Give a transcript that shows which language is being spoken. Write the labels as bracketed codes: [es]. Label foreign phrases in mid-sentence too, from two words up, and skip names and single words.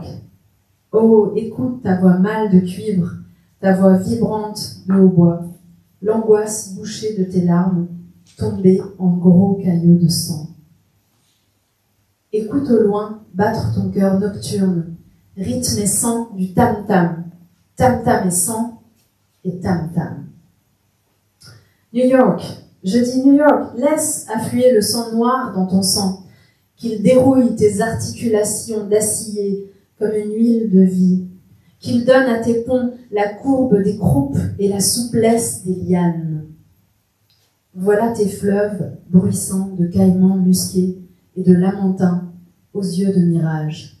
[fr] Oh, écoute ta voix mâle de cuivre, ta voix vibrante de hautbois, l'angoisse bouchée de tes larmes, tombée en gros caillots de sang. Écoute au loin battre ton cœur nocturne, rythme et sang du tam-tam, tam-tam et sang et tam-tam. New York, je dis New York, laisse affluer le sang noir dans ton sang, qu'il dérouille tes articulations d'acier comme une huile de vie, qu'il donne à tes ponts la courbe des croupes et la souplesse des lianes. Voilà tes fleuves bruissants de caïmans musqués et de lamantins aux yeux de mirage.